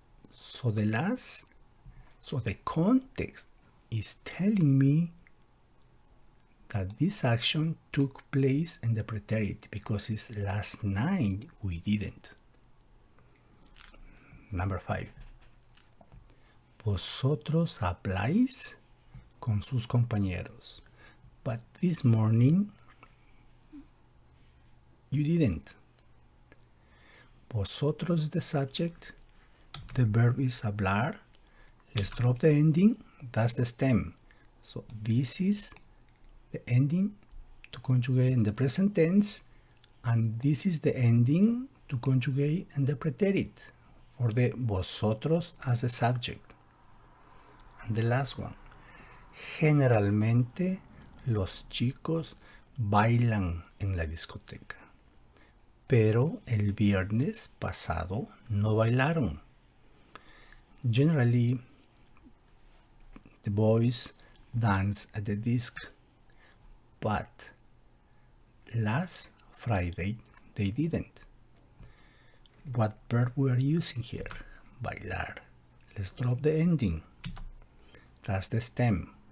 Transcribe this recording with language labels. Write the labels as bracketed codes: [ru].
[en] So the context is telling me that this action took place in the preterit because it's last night we didn't. Number 5. [es] Vosotros habláis con sus compañeros, [en] but this morning you didn't. Vosotros is the subject, the verb is hablar. Let's drop the ending, that's the stem. So this is the ending to conjugate in the present tense, and this is the ending to conjugate in the preterit for the vosotros as a subject. And the last one, [es] generalmente los chicos bailan en la discoteca, pero el viernes pasado no bailaron. [en] Generally, the boys dance at the disc, but last Friday they didn't. What verb we are using here? Bailar. Let's drop the ending. That's the stem.